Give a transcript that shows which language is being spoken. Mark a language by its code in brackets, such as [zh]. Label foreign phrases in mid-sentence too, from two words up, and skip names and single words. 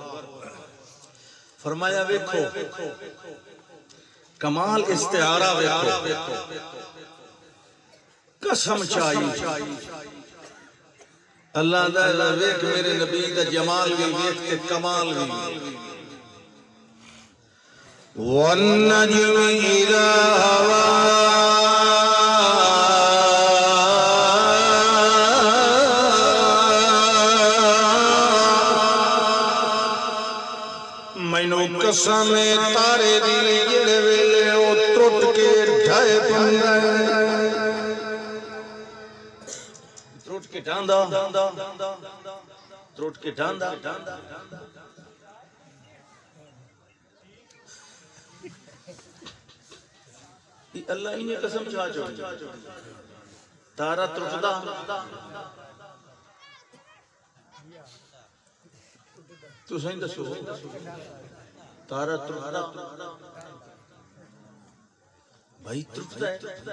[pa] فرمایا ویکھو کمال استعارہ ویکھو. قسم چاہیے اللہ دا ویکھ میرے نبی دا جمال بھی ویکھ تے کمال بھی. [ar] والنجم اذا هوى [pa] مینوں قسم تارے دی جڑے ویلے او ٹوٹ کے ڈھائے پندا ٹوٹ کے ڈاندا ٹوٹ کے ڈاندا. اللہ انہیں قسم چاہ چھوڑی تارا ٹوٹدا تو صحیح دسو تارا ٹوٹدا بھائی ٹوٹدا ہے.